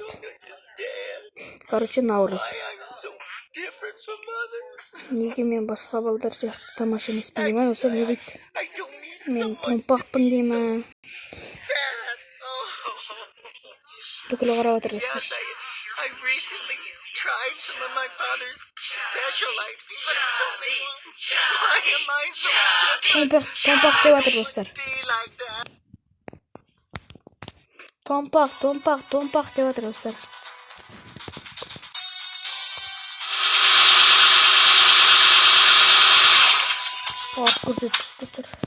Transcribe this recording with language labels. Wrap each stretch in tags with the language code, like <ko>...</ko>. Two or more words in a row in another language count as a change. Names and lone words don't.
<kk>Короче, наурыз. Неге мен басқа балдар сияқты тамаша емеспін деймін, осы не дейді? Мен томпақпын деймін. Бүкіл қарап отыр достар.</kk> <en>Tried some of my father's special ice cream, but it's only once. Why am I so</en> <kk>Томпақ деп жатыр достар. Томпақ деп жатыр достар. Көрсеткіш достар.</kk>